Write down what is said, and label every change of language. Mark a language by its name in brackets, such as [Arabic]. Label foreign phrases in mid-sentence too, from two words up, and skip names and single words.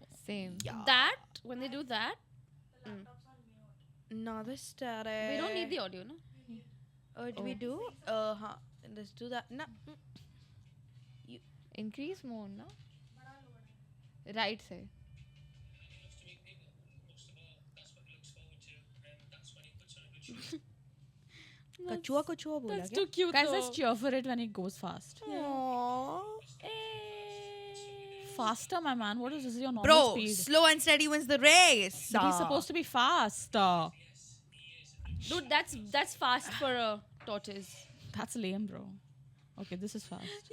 [English] Same. Yeah. That, when they do that, Another started. we don't need the audio, no? Do we do? Let's do that. No. Increase more, no? Right side. [Hindi] कछुआ कछुआ बोला [English] That's [Hindi] क्या? [English] too cute. Guys, though. let's cheer for it when it goes fast. Aww. Faster, my man. What is this? Your normal Bro, speed? slow and steady wins the race. But he's supposed to be fast. Dude, that's fast for a tortoise. That's lame, bro. Okay, this is fast.